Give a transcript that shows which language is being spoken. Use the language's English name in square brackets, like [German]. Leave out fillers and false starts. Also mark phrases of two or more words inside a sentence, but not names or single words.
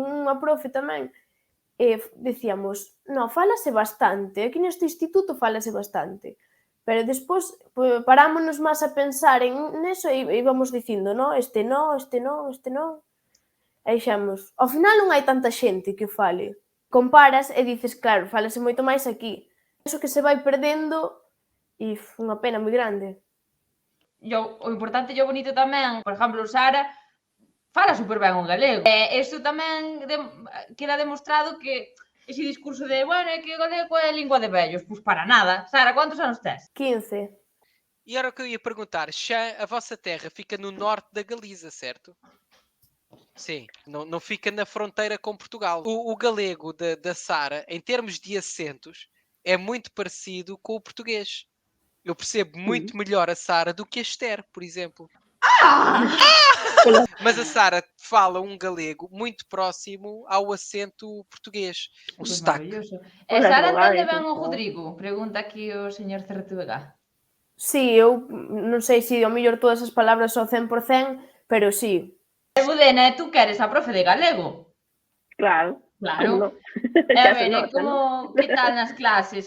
[Galician] unha profe tamén, decíamos, no, fálase bastante, aquí neste instituto fálase bastante, pero despois parámonos máis a pensar en neso e íbamos dicindo, no, este non, este non, este non, e dixemos, ao final non hai tanta xente que o fale, comparas e dices, claro, fálase moito máis aquí, eso que se vai perdendo e unha pena moi grande. O importante e o bonito tamén, por exemplo, Sara fala super ben o galego. Iso tamén queda demostrado que ese discurso de, bueno, é que o galego é lingua de vellos, pois para nada. Sara, quantos anos tes? 15. [Portuguese] E era o que eu ia perguntar, Xã, a vossa terra fica no norte da Galiza, certo? Sim, não fica na fronteira com Portugal. O galego da Sara, em termos de acentos, é muito parecido com o português. Eu percebo muito melhor a Sara do que a Esther, por exemplo. Mas a Sara fala um galego muito próximo ao acento português. O sotaque. [Galician] Sara entende ben o Rodrigo? Pregunta aquí o señor Cerretuvega. Sí, eu non sei se ao mellor todas as palabras ao 100%, pero sí. Budena, tú que eres a profe de galego? Claro. Claro. A ver, como, que tal nas clases?